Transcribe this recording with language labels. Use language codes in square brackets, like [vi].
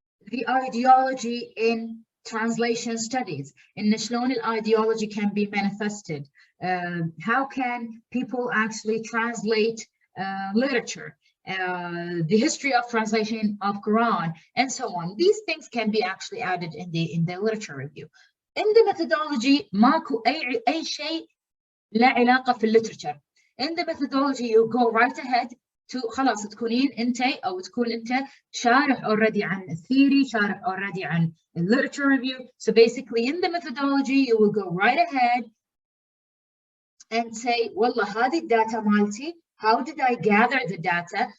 [en] the ideology in translation studies. [ar] إن شلون [en] ideology can be manifested. How can people actually translate literature, the history of translation of Quran, and so on. These things can be actually added in the literature review. In the methodology [ar] ماكو أي شيء لا علاقة في literature. [en] In the methodology you go right ahead to [ar] خلاص تكونين انت او تكون انت شارح already عن theory, شارح already عن literature review. [en] So basically in the methodology you will go right ahead and say [ar] والله هذه الداتا مالتي, [en] how did I gather the data?